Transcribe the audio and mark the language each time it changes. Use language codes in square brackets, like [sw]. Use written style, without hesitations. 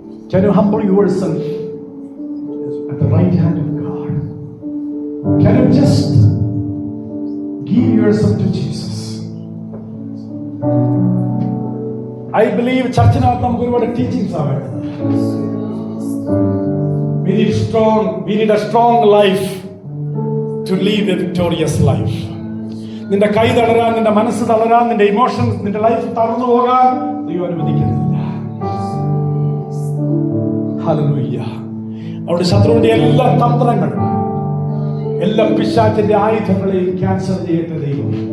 [en] Can you humble yourself at the right hand of God? Can you just give yourself to Jesus? I believe [ml] ചർച്ചിനകത്ത് നമുക്ക് ഒരുപാട് teachings ആണ്. [en] We need a strong life to live a victorious life. [ml] നിന്റെ കൈ തളരാൻ, നിന്റെ മനസ്സ് തളരാൻ, നിന്റെ emotions, നിന്റെ life തളർന്നു പോകാൻ ദൈവം അനുവദിക്കുന്നില്ല. ഹല്ലേലൂയ. അവിടെ ശത്രുവിന്റെ എല്ലാ തന്ത്രങ്ങളും, എല്ലാ പിശാചിന്റെ ആയുധങ്ങളെയും ക്യാൻസൽ ചെയ്യട്ടെ ദൈവം.